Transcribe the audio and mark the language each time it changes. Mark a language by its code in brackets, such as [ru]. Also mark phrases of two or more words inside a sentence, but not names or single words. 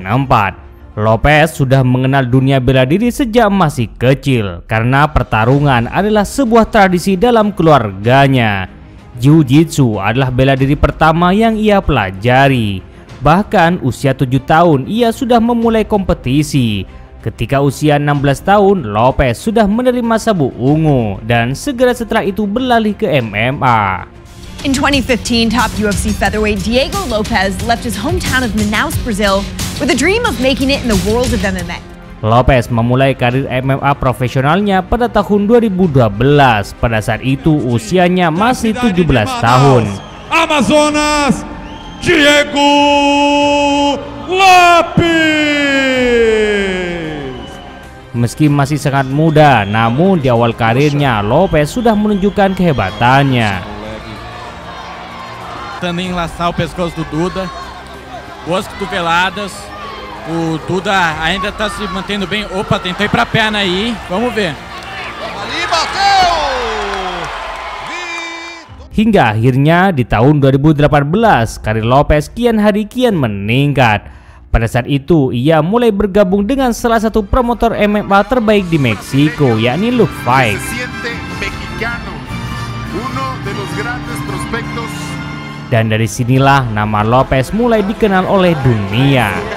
[id] Lopez sudah mengenal dunia bela diri sejak masih kecil karena pertarungan adalah sebuah tradisi dalam keluarganya. Jiu-jitsu adalah bela diri pertama yang ia pelajari. Bahkan usia 7 tahun ia sudah memulai kompetisi. Ketika usia 16 tahun, Lopez sudah menerima sabuk ungu dan segera setelah itu beralih ke MMA. [en] In 2015, top UFC featherweight Diego Lopez left his hometown of Manaus, Brazil, with a dream of making it in the world of MMA. [id] Lopez memulai karir MMA profesionalnya pada tahun 2012. Pada saat itu usianya masih 17 tahun. Amazonas, Diego Lopez. Meski masih sangat muda, namun di awal karirnya Lopez sudah menunjukkan kehebatannya. [pt] Tentando enlaçar o pescoço do Duda, boas cotoveladas. O Duda ainda está se mantendo bem. Opa, tentou ir para a perna aí. Vamos ver. Ali bateu. [id] Hingga akhirnya di tahun 2018, karir Lopez kian hari kian meningkat. Pada saat itu, ia mulai bergabung dengan salah satu promotor MMA terbaik di Meksiko, yakni Luke Fight. Dan dari sinilah nama Lopez mulai dikenal oleh dunia.